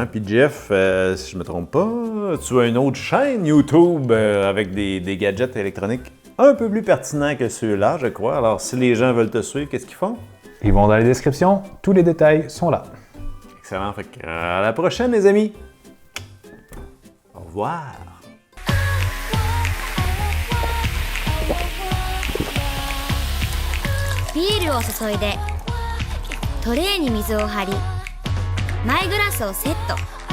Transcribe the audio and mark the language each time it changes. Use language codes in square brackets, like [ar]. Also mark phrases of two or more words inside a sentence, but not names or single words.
[fr] Puis Jeff, si je ne me trompe pas, tu as une autre chaîne YouTube avec des gadgets électroniques un peu plus pertinents que ceux-là, je crois. Alors, si les gens veulent te suivre, qu'est-ce qu'ils font? Ils vont dans les descriptions. Tous les détails sont là. Excellent. Fait que, à la prochaine, les amis. Au revoir. [ja] ビールを注いでトレーに水を張りマイグラスをセット